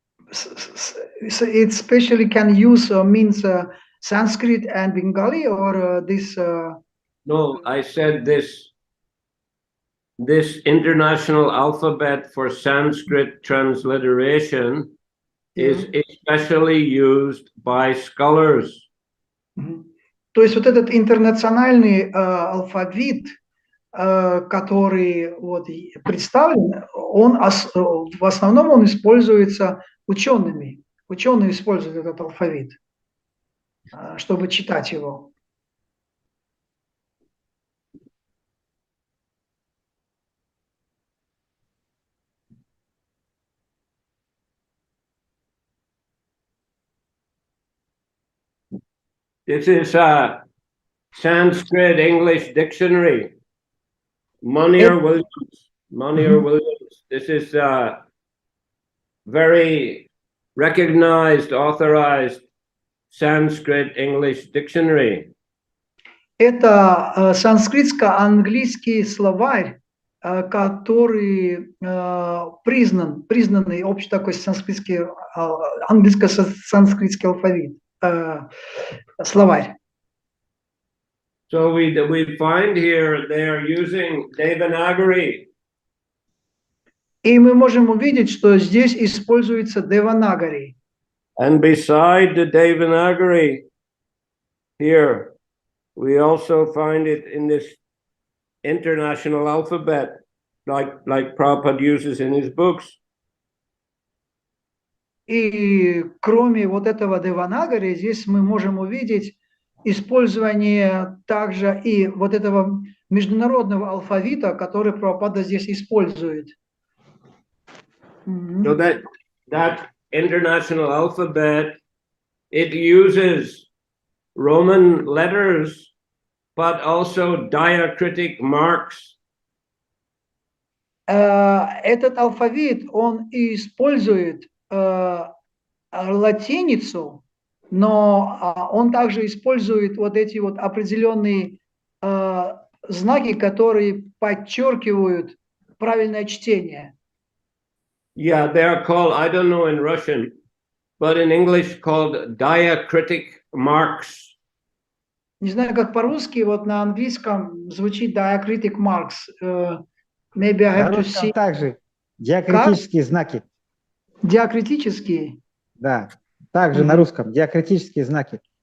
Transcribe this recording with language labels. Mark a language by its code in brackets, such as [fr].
[en] It especially can use means Sanskrit and Bengali or this. No, I said this international alphabet for Sanskrit transliteration is especially used by scholars. [ru] То есть вот этот интернациональный алфавит, который вот представлен, он в основном он используется учеными. Ученые используют этот алфавит, чтобы читать его. [en] This is a Sanskrit English dictionary. Monier Williams. This is a very recognized, authorized Sanskrit English dictionary. [ru] Это санскритско-английский словарь, который признанный общий такой санскритский, английско-санскритский алфавит, словарь. [en] So we find here they are using Devanagari. [ru] И мы можем увидеть, что здесь используется Деванагари. [en] And beside the Devanagari, here we also find it in this international alphabet, like Prabhupada uses in his books. [ru] И кроме вот этого Деванагари, здесь мы можем увидеть использование также и вот этого международного алфавита, который Прабхупада здесь использует. [en] So that international alphabet, it uses Roman letters, but also diacritic marks. [ru] Этот алфавит, он использует латиницу, но он также использует вот эти вот определенные знаки, которые подчеркивают правильное чтение. [en] Yeah, they are called, I don't know in Russian, but in English called diacritic marks. [ru] Не знаю, как по-русски, вот на английском звучит [en] diacritic marks. Maybe I have to see. [ru] Также диакритические знаки. Диакритические? Да, также на русском диакритические знаки.